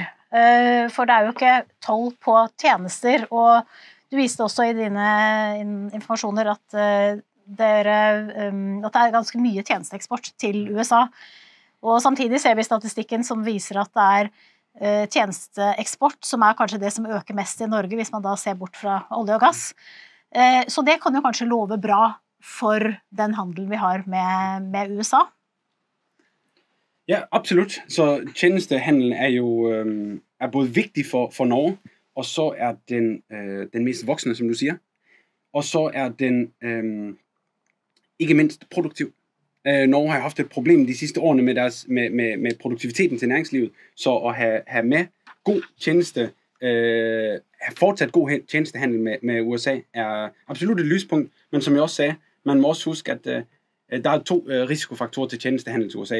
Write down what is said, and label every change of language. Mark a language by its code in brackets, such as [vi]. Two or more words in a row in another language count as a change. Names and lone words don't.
[no] For det er jo ikke toll på tjenester, og du viste også i dine informasjoner at det er ganske mye tjenesteeksport til USA. Og samtidig ser vi statistikken som viser at det er tjenesteeksport som er kanskje det som øker mest i Norge, hvis man da ser bort fra olje og gass. Så det kan jo kanskje love bra for den handelen vi har med USA. [da] Ja, absolut. Så tjenestehandelen er jo både vigtig for Norge, og så er den mest voksende, som du siger. Og så er den ikke mindst produktiv. Norge har haft et problem de sidste årene med produktiviteten til næringslivet, så at have med god tjeneste, have fortsat god tjenestehandel med USA er absolut et lyspunkt, men som jeg også sagde, man må også huske, at der er 2 risikofaktorer til tjenestehandel til USA.